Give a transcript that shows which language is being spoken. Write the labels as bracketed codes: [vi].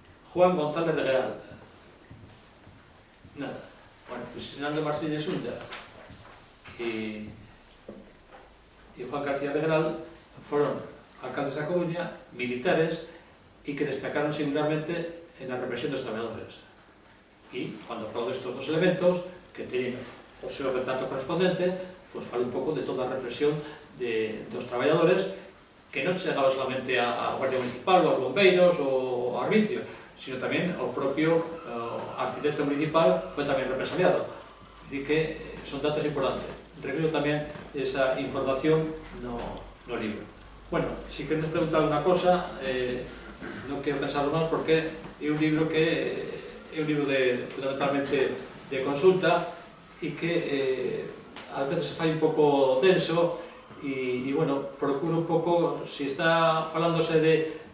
[es] Juan González de Leal, nada, bueno, pues si Senando Martínez Yunta y Juan García Leal fueron alcaldes de Coruña, militares, y que destacaron singularmente en la represión de los trabajadores. Y cuando [gl] faló [es] de estos dos elementos, que tienen [gl] o seu retrato correspondente, pues faló un pouco de toda a represión [es] de los trabajadores, [gl] que non chegaba solamente a Guardia Municipal, ou aos bombeiros, ou ao arbitrio, sino tamén ao propio arquitecto municipal foi tamén represaliado. [es] Es decir, que son datos importantes. [gl] Revelo tamén esa información no libro. Bueno, si queres preguntar unha cosa, non quero pensar máis porque é un libro que é un libro fundamentalmente de consulta e que ás veces se fai un pouco denso e bueno, procuro un pouco, se está falándose de